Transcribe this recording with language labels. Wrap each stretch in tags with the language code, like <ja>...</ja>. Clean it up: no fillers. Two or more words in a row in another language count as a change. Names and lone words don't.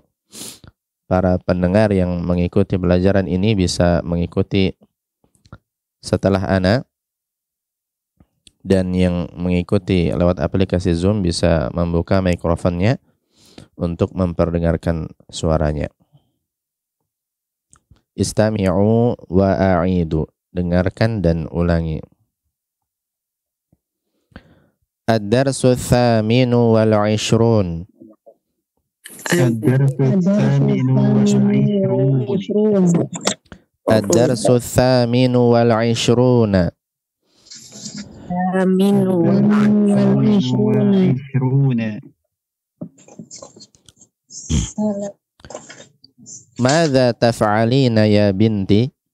<id>Para pendengar yang mengikuti pelajaran ini bisa mengikuti setelah ana, dan yang mengikuti lewat aplikasi Zoom bisa membuka mikrofonnya untuk memperdengarkan suaranya.</id> <ar>استمعوا وأعيدوا,</ar> <id>dengarkan dan ulangi.</id> <ar>الدرس ثامن وال 20. الدرس ثامن وال 20. ماذا تفعلين يا بنتي?</ar>